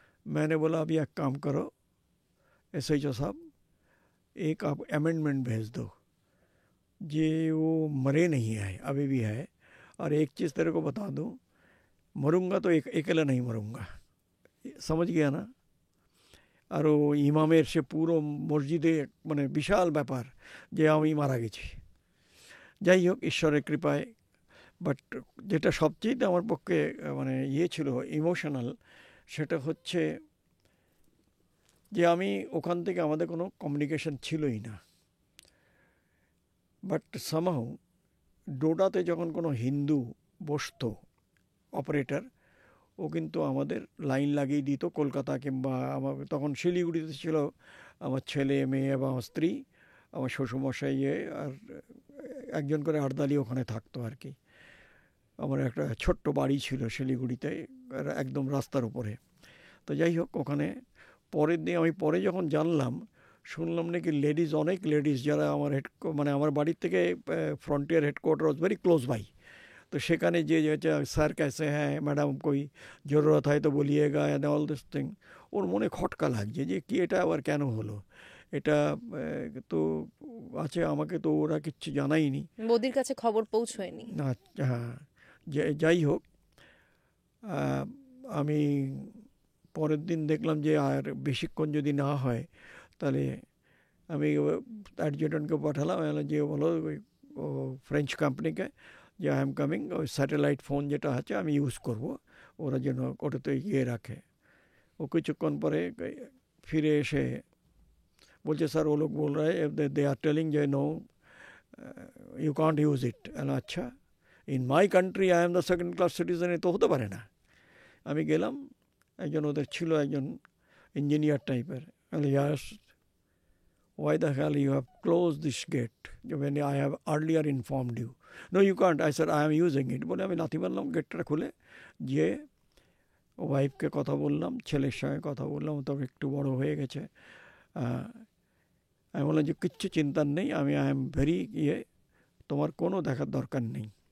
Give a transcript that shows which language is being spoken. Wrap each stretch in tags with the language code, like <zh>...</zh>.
<hi>मैंने बोला अभी एक काम करो SHO साहब, एक आप अमेंडमेंट भेज दो जे वो मरे नहीं है, अभी भी है। और एक चीज़ तेरे को बता दूं, मरूंगा तो अकेला नहीं मरूंगा, समझ गया ना? और वो इमामेर से पूरो मस्जिदे</hi> <bn>মানে বিশাল ব্যাপার যে আমি মারা গেছি। যাই হোক, ঈশ্বরের কৃপায়। বাট যেটা সবচেয়ে আমার পক্ষে মানে ছিল ইমোশনাল, সেটা হচ্ছে যে আমি ওখান থেকে আমাদের কোনো কমিউনিকেশন ছিলই না। বাট সামহাউ ডোডাতে যখন কোনো হিন্দু বসতো অপারেটর, ও কিন্তু আমাদের লাইন লাগিয়ে দিত কলকাতা, কিংবা আমার তখন শিলিগুড়িতে ছিল আমার ছেলে মেয়ে এবং আমার স্ত্রী, আমার শ্বশুরমশাই, আর একজন করে আর্দালি ওখানে থাকতো আর কি। আমার একটা ছোট্ট বাড়ি ছিল শিলিগুড়িতে, একদম রাস্তার উপরে। তো যাই হোক, ওখানে পরের দিন আমি পরে যখন জানলাম, শুনলাম নাকি লেডিস, অনেক লেডিস যারা আমার মানে আমার বাড়ির থেকে</bn> <en>Frontier headquarter was very close by.</en> <bn>তো সেখানে যে স্যার</bn> <hi>कैसे हैं मैडम, कोई ज़रूरत है तो बोलिएगा</hi> <en>And all this thing.</en> <bn>ওর মনে খটকা লাগছে যে কি এটা আবার কেন হলো, এটা তো আছে, আমাকে তো ওরা কিচ্ছু জানায়নি, মোদির কাছে খবর পৌঁছয়নি। হ্যাঁ, যাই হোক, আমি পরের দিন দেখলাম যে আর বেশিক্ষণ যদি না হয় তাহলে আমি অ্যাডজুটেন্টকে পাঠালাম, যে বলো ওই ফ্রেঞ্চ কোম্পানিকে যে</bn> <en>I am coming,</en> <bn>ওই স্যাটেলাইট ফোন যেটা আছে আমি ইউজ করব, ওরা যেন ওটাতে ইয়ে রাখে। ও কিছুক্ষণ পরে ফিরে এসে বলছে, স্যার ও লোক বল রहे</bn> <en>দে আর টেলিং যে no you can't use it.</en> <bn>আচ্ছা,</bn> <en>in my country I am the second class citizen,</en> <bn>এ তো হতে পারে না। আমি গেলাম, একজন ওদের ছিল একজন ইঞ্জিনিয়ার টাইপের, ইয়াস</bn> <en>why the hell you have closed this gate when I have earlier informed you? No, you can't. I said, I am using it.</en> <bn>বলে আমি লাথি মারলাম গেটটা খুলে, যে ওয়াইফকে কথা বললাম, ছেলের সঙ্গে কথা বললাম, তো একটু বড় হয়ে গেছে। আমি বললাম যে কিচ্ছু চিন্তার নেই, আমি</bn> <en>I am very</en> <bn>তোমার কোনো দেখার দরকার নেই।</bn>